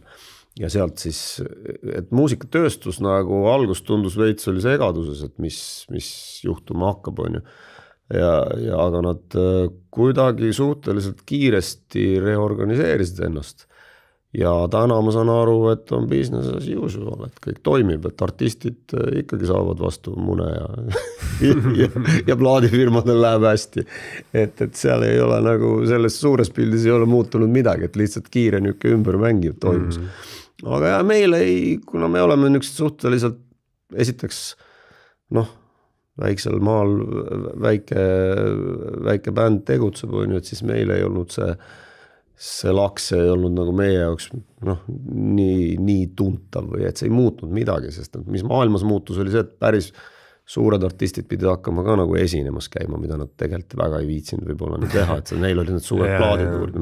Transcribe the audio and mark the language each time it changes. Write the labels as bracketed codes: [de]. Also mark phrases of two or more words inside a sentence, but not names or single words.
[et] Ja sealt siis, et muusikatööstus nagu algus tundus veits oli segaduses, et mis juhtuma hakkab, on ju. Aga nad kuidagi suhteliselt kiiresti reorganiseerisid ennast. Ja täna ma saan aru, et on [en] business as usual, [et] et kõik toimib, et artistid ikkagi saavad vastu mune ja plaadifirmadel läheb hästi. Et seal ei ole nagu, selles suures pildis ei ole muutunud midagi, et lihtsalt kiire niuke ümbermängiv toimus. Aga ja meil kuna me oleme niisugused suhteliselt, esiteks, väiksel maal väike bänd tegutseb, et siis meil ei olnud see laks ei olnud nagu meie jaoks nii tuntav või et see ei muutnud midagi, sest mis maailmas muutus oli see, et päris suured artistid pidid hakkama ka nagu esinemas käima, mida nad tegelikult väga ei viitsinud võib-olla nii teha, et neil oli need suured plaadid.